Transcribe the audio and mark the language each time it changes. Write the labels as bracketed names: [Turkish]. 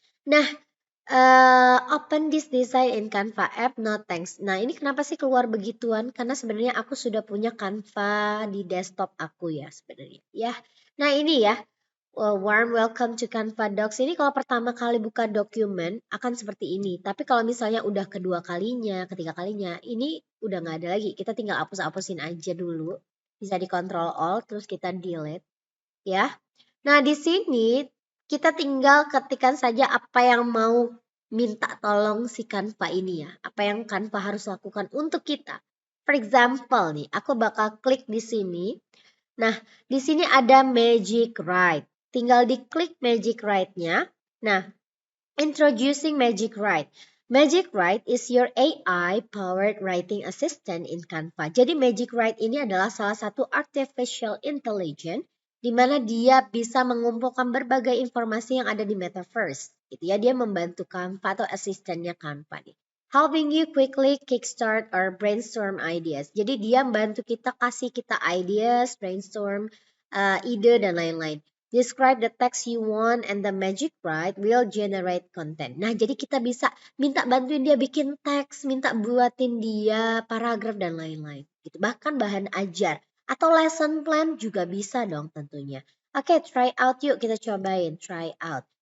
[Indonesian] Nah, [English] open this design in Canva app, no thanks. [Indonesian] Nah ini kenapa sih keluar begituan? Karena sebenarnya aku sudah punya Canva di desktop aku ya sebenarnya. Ya, nah ini ya. [English] Warm welcome to Canva Docs [Indonesian] ini kalau pertama kali buka dokumen akan seperti ini. Tapi kalau misalnya udah kedua kalinya, ketiga kalinya, ini udah nggak ada lagi. Kita tinggal hapus-hapusin aja dulu. Bisa di Control Alt terus kita delete ya. Nah, di sini kita tinggal ketikkan saja apa yang mau minta tolong si Canva ini ya. Apa yang Canva harus lakukan untuk kita. [English] For example [Indonesian] nih, aku bakal klik di sini. Nah, di sini ada Magic Write. Tinggal diklik Magic Write-nya. Nah, [English] introducing Magic Write. Magic Write is your AI-powered writing assistant in Canva. [Indonesian] Jadi Magic Write ini adalah salah satu artificial intelligence di mana dia bisa mengumpulkan berbagai informasi yang ada di metaverse. Gitu ya, dia membantu Canva atau asistennya Canva nih. [English] Helping you quickly kickstart or brainstorm ideas. [Indonesian] Jadi dia membantu kita, kasih kita ideas, brainstorm, ide dan lain-lain. [English] Describe the text you want and the Magic Write will generate content. [Indonesian] Nah, jadi kita bisa minta bantuin dia bikin teks, minta buatin dia paragraf dan lain-lain. Gitu. Bahkan bahan ajar atau lesson plan juga bisa dong tentunya. Oke, try out yuk, kita cobain try out.